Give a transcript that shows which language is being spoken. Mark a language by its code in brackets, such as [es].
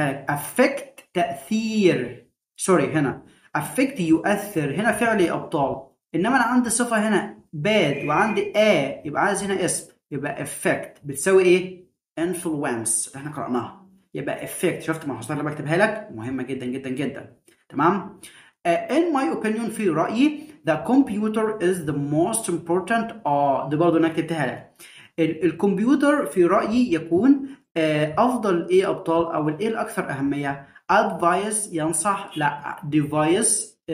[ar] affect تأثير، سوري هنا affect يؤثر، هنا فعل يا أبطال. إنما أنا عندي صفة هنا bad وعندي يبقى عايز هنا اسم، يبقى effect بتساوي إيه؟ influence اللي إحنا قرأناها، يبقى effect. شفت المحصلة اللي بكتبها لك؟ مهمة جدا جدا جدا، تمام. [en] in my opinion في رأيي the computer is the most important. [ar] دي برضه أنا كتبتها لك. الكمبيوتر في رأيي يكون أفضل إيه أبطال، أو الإيه الأكثر أهمية؟ advice ينصح، لا device.